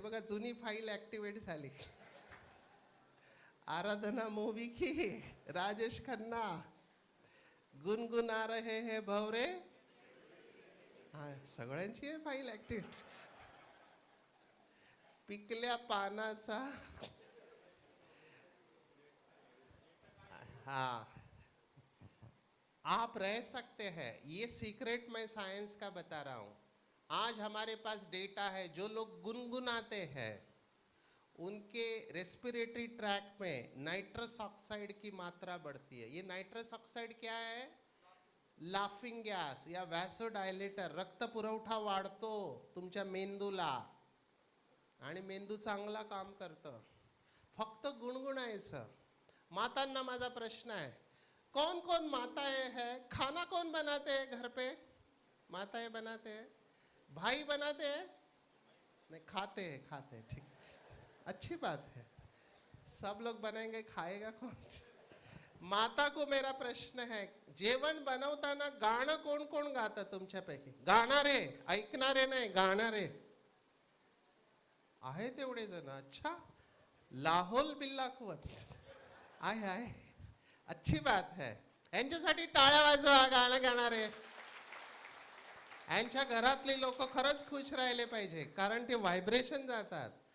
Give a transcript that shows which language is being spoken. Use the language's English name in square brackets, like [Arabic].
[Marathi] बघा, जुनी file activate झाली। [Hindi] आराधना मूवी की राजेश खन्ना, गुनगुना रहे है भवरे। [Marathi] हाँ, सगळ्यांची आहे फाईल ऍक्टिव्हेट। पिकल्या पानाचा, [Hindi] हाँ, आप रह सकते हैं। ये सीक्रेट मैं साइंस का बता रहा हूं। आज हमारे पास डेटा है, जो लोग गुनगुनाते हैं उनके रेस्पिरेटरी ट्रैक में नाइट्रस ऑक्साइड की मात्रा बढ़ती है। ये नाइट्रस ऑक्साइड क्या है? लाफिंग गॅस या वॅसोडायलेटर। [Marathi] रक्त पुरवठा वाढतो तुमच्या मेंदूला आणि मेंदू चांगला काम करतं। फक्त गुणगुणायचं। मातांना माझा प्रश्न [Hindi] है, कौन कौन माताएं हैं? खाना कौन बनाते हैं घर पे? माताएं बनाते हैं। भाई बनाते हैं? नहीं, खाते हैं, ठीक, अच्छी बात है। सब लोग बनाएंगे, खाएगा कौन? माता को मेरा प्रश्न है, [Marathi] जेवण बनवताना गाणं कोण कोण गातं तुमच्यापैकी? गाणारे, ऐकणारे नाही, गाणारे आहे तेवढे जण? [Hindi] अच्छा, लाहोल बिल्ला कुवत आहे, अच्छी बात है। [Marathi] यांच्यासाठी टाळ्या वाजवा, गाणं गाणारे। यांच्या घरातली लोक खरंच खुश राहिले पाहिजे, कारण ते व्हायब्रेशन जातात।